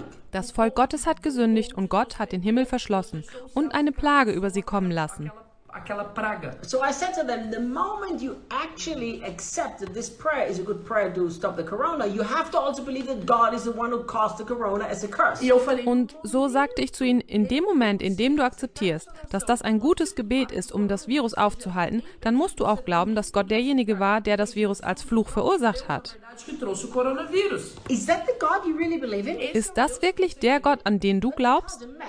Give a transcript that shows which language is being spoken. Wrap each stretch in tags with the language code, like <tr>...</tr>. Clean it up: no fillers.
<de>Das Volk Gottes hat gesündigt und Gott hat den Himmel verschlossen und eine Plage über sie kommen lassen.</de> <pt>aquela praga.</pt> <en>So I said to them, the moment you actually accept that this prayer is a good prayer to stop the corona, you have to also believe that God is the one who caused the corona as a curse.</en> <de>Und so sagte ich zu ihnen, in dem Moment, in dem du akzeptierst, dass das ein gutes Gebet ist, um das Virus aufzuhalten, dann musst du auch glauben, dass Gott derjenige war, der das Virus als Fluch verursacht hat. Ist das wirklich der Gott, an den du glaubst?</de>